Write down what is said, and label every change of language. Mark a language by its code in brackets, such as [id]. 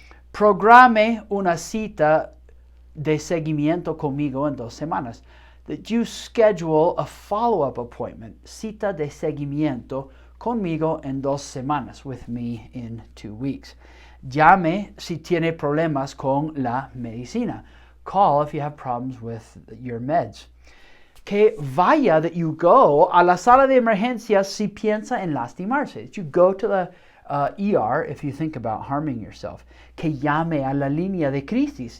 [es] Programe una cita de seguimiento conmigo en 2 semanas. [en] That you schedule a follow-up appointment, [es] cita de seguimiento conmigo en 2 semanas, [en] with me in 2 weeks. [es] Llame si tiene problemas con la medicina. [en] Call if you have problems with your meds. [es] Que vaya, [en] that you go [es] a la sala de emergencias si piensa en lastimarse. [en] That you go to the ER if you think about harming yourself. [es] Que llame a la línea de crisis.